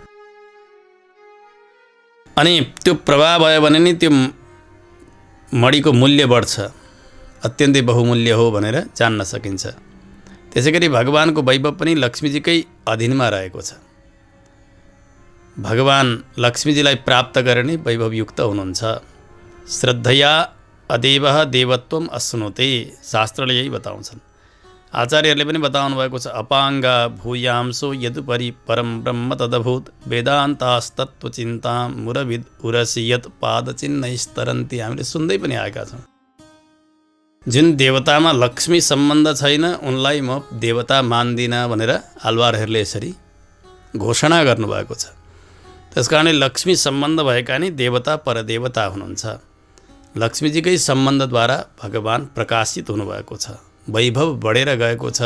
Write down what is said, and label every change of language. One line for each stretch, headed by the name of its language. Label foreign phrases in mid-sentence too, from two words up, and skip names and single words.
Nepali: अनि त्यो प्रभा भयो भने नि त्यो मणिको मूल्य बढ्छ, अत्यन्तै बहुमूल्य हो भनेर जान्न सकिन्छ। त्यसै गरी भगवानको वैभव पनि लक्ष्मीजीकै अधीनमा रहेको छ। भगवान लक्ष्मीजीलाई प्राप्त गरेर नै वैभवयुक्त हुनुहुन्छ।
Sanskrit: श्रद्धया अदेवः देवत्वम अश्नुते,
Nepali: शास्त्रले यही बताउँछन्। आचार्यहरूले पनि बताउनु भएको छ,
Sanskrit: अपाङ्गा भूयांसो यदुपरि परम ब्रह्म तदभूत वेदान्तास्तत्त्वचिन्तां मुरविद उरसि यत् पादचिह्नैस्तरन्ति।
Nepali: हामीले सुन्दै पनि आएका छौँ। जुन देवतामा लक्ष्मी सम्बन्ध छैन उनलाई म देवता मान्दिनँ भनेर आलवारहरूले यसरी घोषणा गर्नुभएको छ। त्यसकारणले लक्ष्मी सम्बन्ध भएका नि देवता परदेवता हुनुहुन्छ। लक्ष्मीजीकै सम्बन्धद्वारा भगवान प्रकाशित हुनुभएको छ, वैभव बढेर गएको छ।